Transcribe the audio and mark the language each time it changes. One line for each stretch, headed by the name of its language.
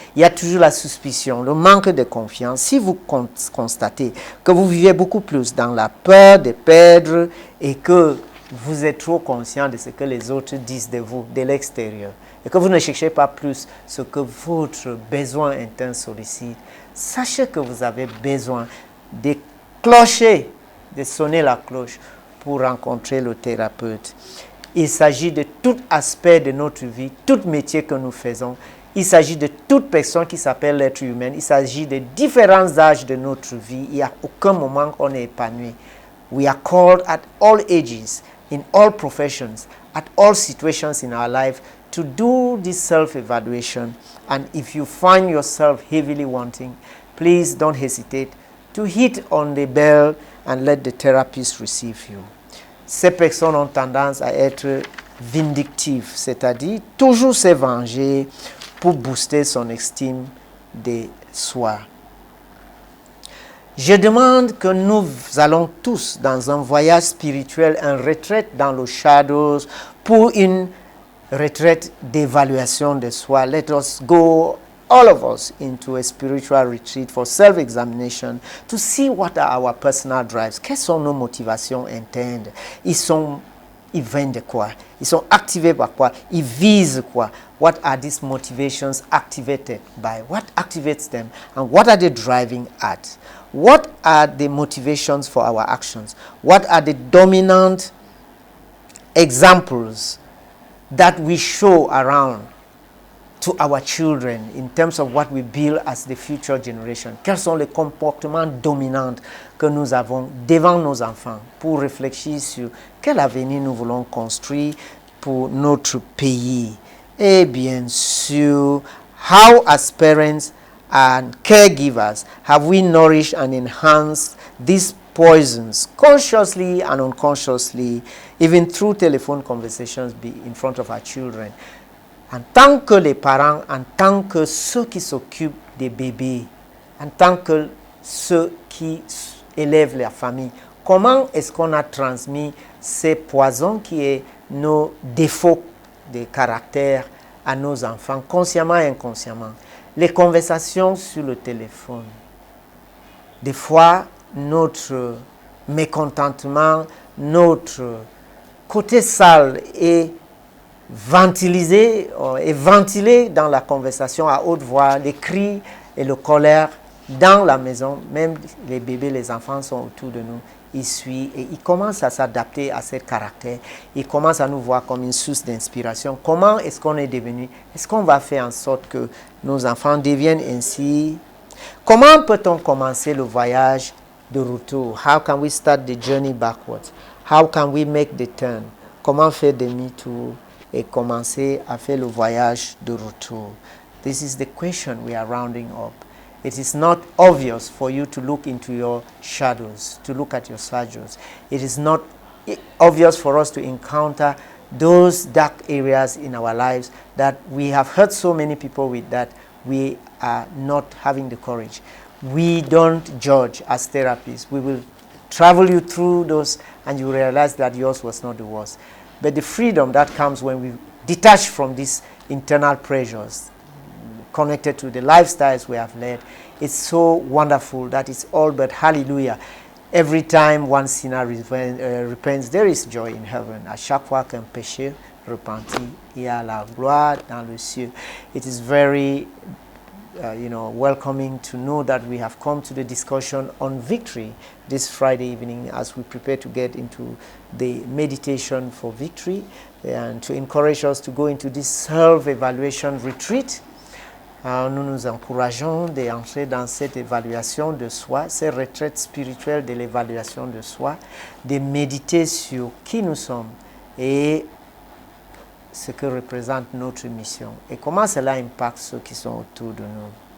French: Il y a toujours la suspicion, le manque de confiance. Si vous constatez que vous vivez beaucoup plus dans la peur de perdre et que vous êtes trop conscient de ce que les autres disent de vous, de l'extérieur, et que vous ne cherchez pas plus ce que votre besoin interne sollicite, sachez que vous avez besoin de clocher, de sonner la cloche pour rencontrer le thérapeute. Il s'agit de tout aspect de notre vie, tout métier que nous faisons. Il s'agit de toute personne qui s'appelle l'être humain. Il s'agit de différents âges de notre vie. Il n'y a aucun moment qu'on est épanoui.
English: We are called at all ages, in all professions, at all situations in our life to do this self-evaluation. And if you find yourself heavily wanting, please don't hesitate to hit on the bell and let the therapist receive you.
French: Ces personnes ont tendance à être vindictives, c'est-à-dire toujours se venger pour booster son estime de soi. Je demande que nous allons tous dans un voyage spirituel, une retraite dans le
English: shadows,
French: pour une retraite d'évaluation de soi.
English: Let us go, all of us, into a spiritual retreat for self-examination to see what are our personal drives.
French: Quelles sont nos motivations internes? Ils viennent de quoi? Ils sont activés par quoi? Ils visent quoi?
English: What are these motivations activated by? What activates them? And what are they driving at? What are the motivations for our actions? What are the dominant examples that we show around to our children in terms of what we build as the future generation?
French: Quels sont les comportements dominants que nous avons devant nos enfants pour réfléchir sur quel avenir nous voulons construire pour notre pays? Et bien sûr,
English: how as parents and caregivers have we nourished and enhanced these poisons consciously and unconsciously, even through telephone conversations in front of our children?
French: En tant que les parents, en tant que ceux qui s'occupent des bébés, en tant que ceux qui élèvent la famille, comment est-ce qu'on a transmis ces poisons qui est nos défauts de caractère à nos enfants, consciemment et inconsciemment? Les conversations sur le téléphone. Des fois, notre mécontentement, notre côté sale est ventilé dans la conversation à haute voix, les cris et la colère dans la maison. Même les bébés, les enfants sont autour de nous, ils suivent et ils commencent à s'adapter à ce caractère. Ils commencent à nous voir comme une source d'inspiration. Comment est-ce qu'on est devenu? Est-ce qu'on va faire en sorte que nos enfants deviennent ainsi? Comment peut-on commencer le voyage de retour?
English: How can we start the journey backwards? How can we make the turn?
French: Comment faire demi-tour et commencer à faire le voyage de retour?
English: This is the question we are rounding up. It is not obvious for you to look into your shadows, to look at your shadows. It is not obvious for us to encounter those dark areas in our lives that we have hurt so many people with that we are not having the courage. We don't judge as therapists. We will travel you through those and you realize that yours was not the worst. But the freedom that comes when we detach from these internal pressures connected to the lifestyles we have led, it's so wonderful that it's all but hallelujah. Every time one sinner repents, there is joy in heaven.
French: À chaque fois qu'un péché repentit, il y a la gloire dans le ciel.
English: It is very welcoming to know that we have come to the discussion on victory this Friday evening as we prepare to get into the meditation for victory and to encourage us to go into this self-evaluation retreat.
French: Nous nous encourageons d'entrer dans cette évaluation de soi, cette retraite spirituelle de l'évaluation de soi, de méditer sur qui nous sommes et ce que représente notre mission et comment cela impacte ceux qui sont autour de nous.